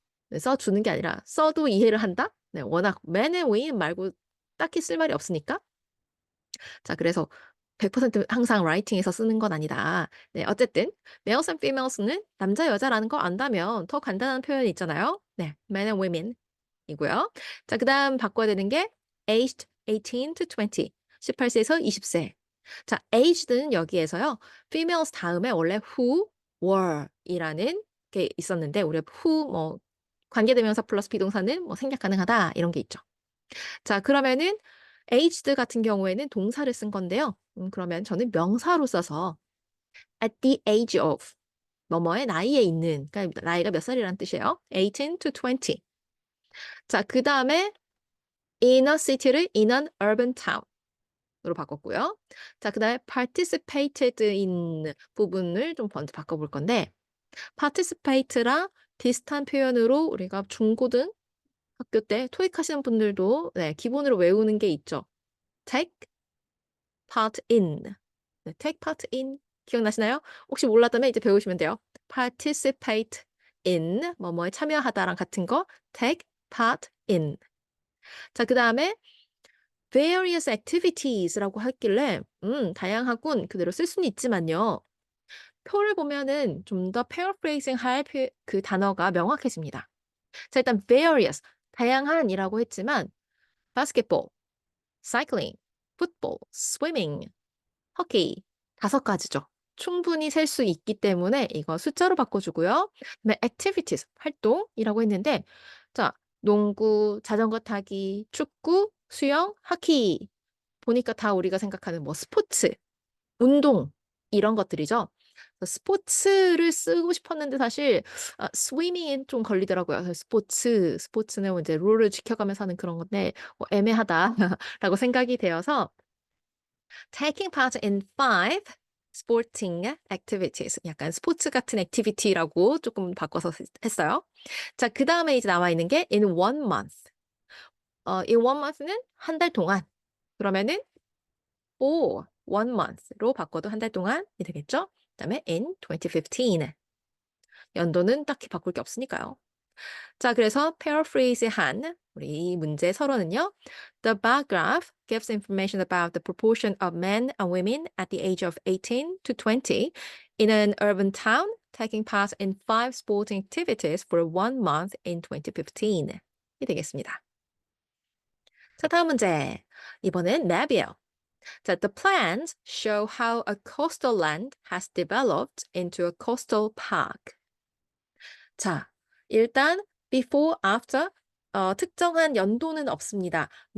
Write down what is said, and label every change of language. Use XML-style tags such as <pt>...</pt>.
<ko>네, 써주는 게 아니라 써도 이해를 한다? 네, 워낙</ko> <en>man and women</en> <ko>말고 딱히 쓸 말이 없으니까. 자, 그래서 100% 항상 writing에서 쓰는 건 아니다. 네, 어쨌든</ko> <en>males and females</en> <ko>는 남자, 여자라는 거 안다면 더 간단한 표현이 있잖아요.</ko> <en>네, men and women 이고요.</en> <ko>자, 그다음 바꿔야 되는 게</ko> <en>aged 18 to 20.</en> <ko>18세에서 20세. 자, aged는 여기에서요. females 다음에 원래 who were 이라는 게 있었는데 우리 who 뭐 관계대명사 플러스 비동사는 뭐 생략 가능하다 이런 게 있죠. 자, 그러면은 aged 같은 경우에는 동사를 쓴 건데요. 그러면 저는 명사로 써서</ko> <en>at the age of</en> <ko>뭐뭐의 나이에 있는 그러니까 나이가 몇 살이라는 뜻이에요.</ko> <en>18 to 20.</en> <ko>자, 그다음에 in a city를</ko> <en>in an urban town</en> <ko>으로 바꿨고요. 자, 그다음에 participated in 부분을 좀 먼저 바꿔볼 건데 participate랑 비슷한 표현으로 우리가 중고등 학교 때 토익 하시는 분들도 네, 기본으로 외우는 게 있죠.</ko> <en>take part in.</en> <ko>네,</ko> <en>take part in</en> <ko>기억나시나요? 혹시 몰랐다면 이제 배우시면 돼요. participate in 뭐뭐에 참여하다랑 같은 거</ko> <en>take part in.</en> <ko>자, 그다음에 various activities라고 했길래 다양하군 그대로 쓸 수는 있지만요. 표를 보면은 좀 더 paraphrasing 할 그 단어가 명확해집니다. 자, 일단 various 다양한이라고 했지만 basketball, cycling, football, swimming, hockey 5가지죠. 충분히 셀 수 있기 때문에 이거 숫자로 바꿔주고요. 그다음에 activities 활동이라고 했는데 자, 농구, 자전거 타기, 축구, 수영, 하키 보니까 다 우리가 생각하는 뭐 스포츠, 운동 이런 것들이죠. 스포츠를 쓰고 싶었는데 사실 스위밍은 좀 걸리더라고요. 그래서 스포츠는 이제 룰을 지켜가면서 하는 그런 건데 애매하다라고 생각이 되어서</ko> <en>taking part in 5 sporting activities</en> <ko>약간 스포츠 같은 액티비티라고 조금 바꿔서 했어요. 자, 그다음에 이제 나와 있는 게</ko> <en>in 1 month.</en> <ko>in 1 month는 한 달 동안. 그러면은</ko> <en>for 1 month</en> <ko>로 바꿔도 한 달 동안이 되겠죠? 그다음에 in 2015. 연도는 딱히 바꿀 게 없으니까요. 자, 그래서 paraphrase한 우리 이 문제 서론은요.</ko> <en>The bar graph gives information about the proportion of men and women at the age of 18 to 20 in an urban town taking part in 5 sporting activities for 1 month in 2015.</en> <ko>이 되겠습니다. 자, 다음 문제. 이번엔 맵이에요.</ko> <en>자, the plans show how a coastal land has developed into a coastal park.</en> <ko>자, 일단 before, after 특정한 연도는 없습니다.</ko>